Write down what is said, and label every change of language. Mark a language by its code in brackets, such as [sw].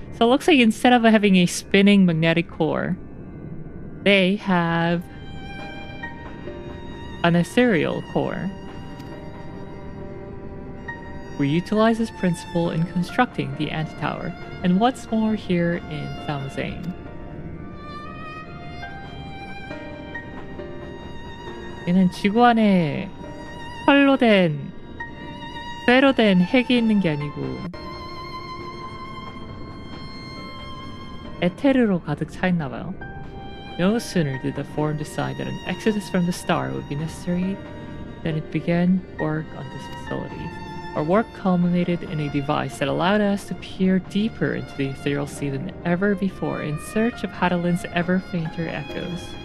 [en] So it looks like instead of having a spinning magnetic core, they have an ethereal core. We utilize this principle in constructing the antitower, and what's more here in Thamzane. [ko] 얘는 지구 안에 쇠로 된 핵이 있는 게 아니고 에테르로 가득 차 있나 봐요. [en] No sooner did the forum decide that an exodus from the star would be necessary than it began work on this facility. Our work culminated in a device that allowed us to peer deeper into the ethereal sea than ever before in search of Hydaelyn's ever fainter echoes.